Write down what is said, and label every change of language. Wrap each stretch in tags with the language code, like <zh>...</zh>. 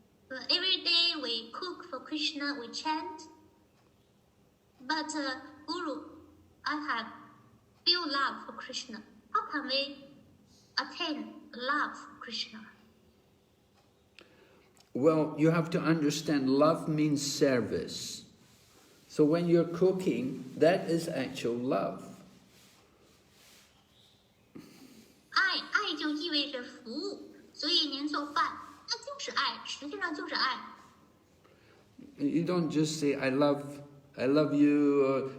<en>Every day we cook for Krishna, we chant. But Guru, I have feel love for Krishna. How can we attain love for Krishna? Well, you have to understand love means service. So when you're cooking, that is actual love.</en> <zh>爱就意味着服务，所以您做饭，那就是爱，实际上就是爱。</zh> <en>You don't just say I love you.</en>